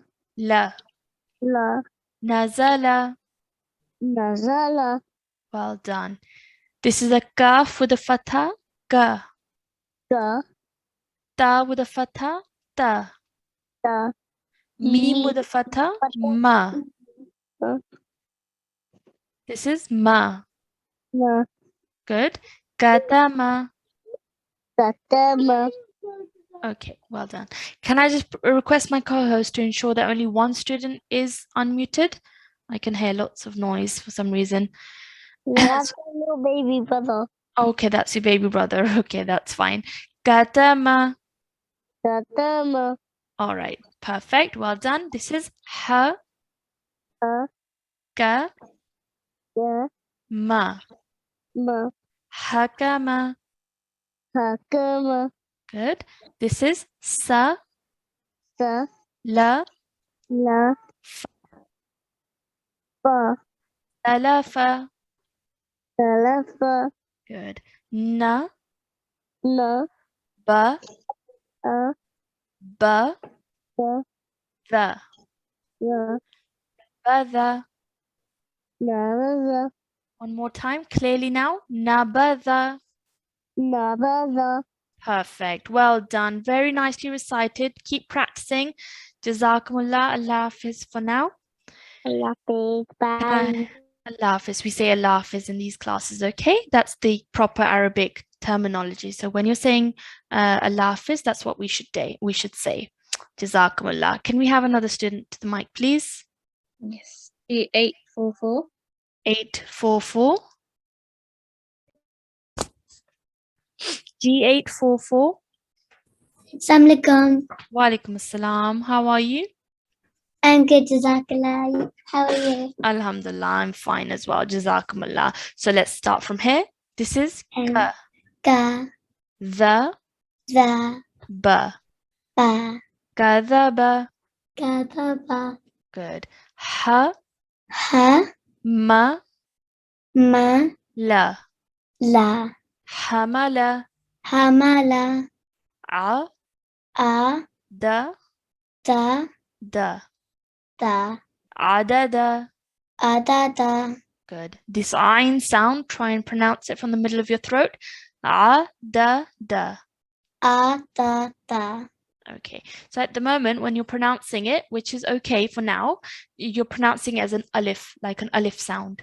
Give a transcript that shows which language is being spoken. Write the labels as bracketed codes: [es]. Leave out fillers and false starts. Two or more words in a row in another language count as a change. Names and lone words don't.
[ar] la. la, Nazala. nazala, [en] Well done. This is a kaf with a fatha. Ka. [ar] ga, [en] Ta with a fatha. Ta. [ar] da, Mim Mim. [en] with a fatha. Ma. Uh. This is ma. [ar] ma, [en] Good. Katama. [ar] katama, [en] Okay, well done. Can I just request my co-host to ensure that only one student is unmuted? I can hear lots of noise for some reason. that's a little baby brother, Okay, that's your baby brother. Okay, that's fine. Katama. [ar] Tatama. [en] All right, perfect. Well done. This is ha, ka, [ar] Ya. ma. Ma. Hakama. Hakama. [en] Good. This is sa, [ar] Sa. la, La. Fa. salafa. Salafa. [en] Good. Na, [ar] Na. ba, A. ba, Ba. the. Ya. Badha. Nabada. [en] One more time, clearly now. [ar] Nabadha. Nabada. [en] Perfect. Well done. Very nicely recited. Keep practicing. Jazakumullah. [ar] Allah Hafiz [en] for now. [ar] Allah Hafiz. Bye. Allah Hafiz. [en] We say [ar] Allah Hafiz [en] in these classes, okay? That's the proper Arabic terminology. So when you're saying [ar] Allah Hafiz, [en] that's what we should say. [ar] Jazakumullah. [en] Can we have another student to the mic, please? Yes. G844. 844. G844. [ar] Assalamualaikum. Walaikum assalam. [en] How are you? I'm good, Jazakallah. How are you? Alhamdulillah, I'm fine as well. Jazakumullah. So let's start from here. This is ka, [ar] Ka, the, the, ba, ba, kadhaba. kadaba, [en] Good. Ha, [ar] ha, ma, ma, la, la, hamala, hamala, a, a, da, da, da, da, adada. adada, [en] Good. This ayn sound, try and pronounce it from the middle of your throat. [ar] A, da, da. adada. [en] Okay, so at the moment when you're pronouncing it, which is okay for now, you're pronouncing it as an alif, like an alif sound.